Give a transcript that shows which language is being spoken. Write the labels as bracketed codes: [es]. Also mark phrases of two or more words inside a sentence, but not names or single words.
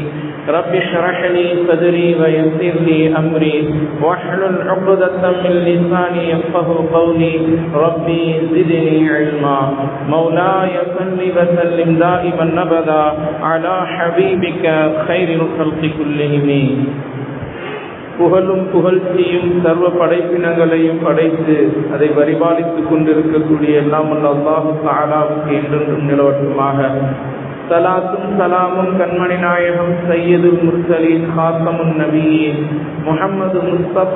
[ar] رب اشرح لي صدري ويسر لي أمري واحلل عقدة من لساني يفقهوا قولي. ربي زدني علما. مولاي صل وسلم دائما أبدا على حبيبك خير الخلق كلهم. [ta] புகழும் புகழ்ச்சியும் சர்வ படைப்பினங்களையும் படைத்து அதை பரிபாலித்துக் கொண்டிருக்கக்கூடிய எல்லாம் வல்ல அல்லாஹ் தஆலாவுக்கு என்றென்றும் நிலவட்டுமாக. சலாத்தும் சலாமும் கண்மணி நாயகம் [ar] سيد المرسلين خاتم النبيين [ta] முஹம்மது முஸ்தபா